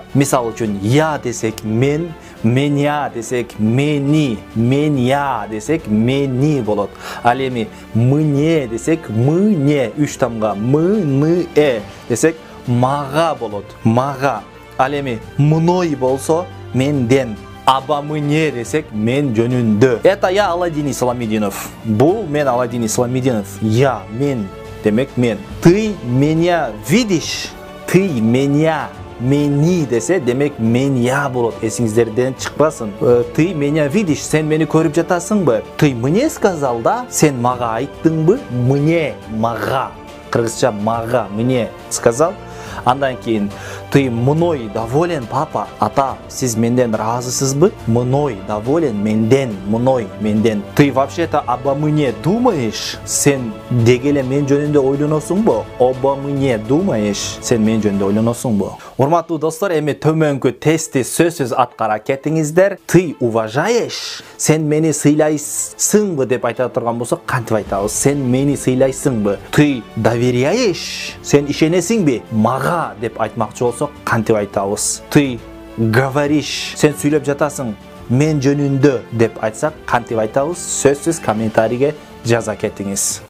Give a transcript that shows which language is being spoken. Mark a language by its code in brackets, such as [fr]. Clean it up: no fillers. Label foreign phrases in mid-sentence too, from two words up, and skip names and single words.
[ky] Мисал үчүн я десек мен, меня десек мени, меня десек мени болот. Ал эми мне десек мне, үч тамга мы десек мага болот. Мага. Ал эми мной болсо менден. Аба мне десек мен жөнүндө. [ru] Это я Аладдин Исламидинов. [ky] Бул мен Аладдин Исламидинов. Я, мен демек мен. [ru] Ты меня видишь? Ты меня [ky] мени десе демек мен я болот. Эсиңиздерден чыкпасын. [ru] Ты меня видишь? [ky] Сен мени көрүп жатасыңбы? [ru] Ты мне сказал да? [ky] Сен мага айттыңбы? [ru] Мне, мага. [ky] Кыргызча мага, [ru] мне сказал. [ky] Андан кейін [ru] ты мной доволен, папа? [ky] Ата, сиз менден разысызбы? [ru] Мной доволен, менден, мной, менден. Ты вообще-то обо мне думаешь? [ky] Сен дегеле мен жөнүндө ойлоносуңбу? [ru] Обо мне думаешь? [ky] Сен мен жөнүндө ойлоносуңбу? Урматтуу достор, эми төмөнкү тестти сөзсүз аткара кетиңиздер. [ru] Ты уважаешь? [ky] Сен мени сыйлайсыңбы деп айта турган болсок, кантип айтабыз? Сен мени сыйлайсыңбы? [ru] Ты доверяешь? [ky] Сен ишенесиңби? Мага деп айтмакчы болсок, кантип айтабыз? [ru] Ты говоришь? [ky] Сен сүйлөп жатасың мен жөнүндө деп айтсак, кантип айтабыз? Сөзсүз комментарийге жаза кетиңиз.